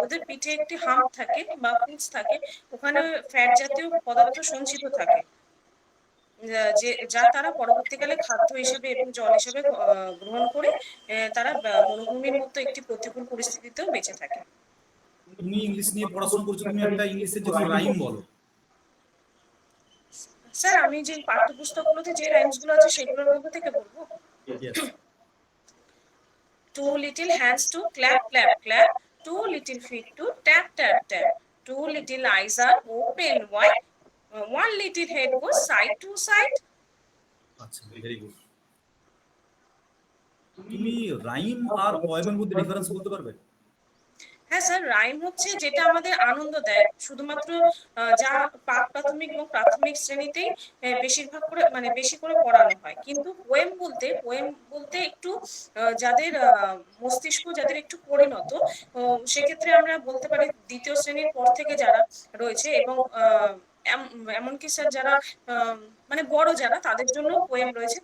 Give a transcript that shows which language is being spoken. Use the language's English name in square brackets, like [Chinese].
[Bangla] ওদের পিঠে একটি হাম্প থাকে বা পুঁজ থাকে, ওখানে ফ্যাট জাতীয় পদার্থ সঞ্চিত থাকে, যা তারা পরবর্তীকালে খাদ্য হিসেবে এবং জল হিসেবে গ্রহণ করে তারা মরুভূমির মতো একটি প্রতিকূল পরিস্থিতিতেও বেঁচে থাকে। তুমি ইংলিশ নিয়ে পড়াশোনা করছো, তুমি একটা ইংলিশের যে রাইম বলো। স্যার, আমি যে পাঠ্যপুস্তকগুলোতে যে রাইমস গুলো আছে সেগুলোর মধ্যে থেকে বলবো। [English] Two little hands to clap, clap, clap. Two little feet to tap, tap, tap. Two little eyes are open wide. One little head goes side to side. [Bangla] আচ্ছা, [English] Very good. [Bangla] তুমি রাইম আর পয়েমের মধ্যে difference বলতে পারবে? হ্যাঁ sir, rhyme হচ্ছে যেটা আমাদের আনন্দ দেয়, শুধুমাত্র যা প্রাথমিক এবং প্রাথমিক শ্রেণীতেই বেশিরভাগ করে মানে বেশি করে পড়ানো হয়। কিন্তু পোয়েম বলতে একটু যাদের মস্তিষ্ক যাদের একটু পরিণত, সেক্ষেত্রে আমরা বলতে পারি দ্বিতীয় শ্রেণীর পর থেকে যারা রয়েছে, এবং এমনকি স্যার যারা আহ, মানে বড় যারা, তাদের জন্য পোয়েম রয়েছে।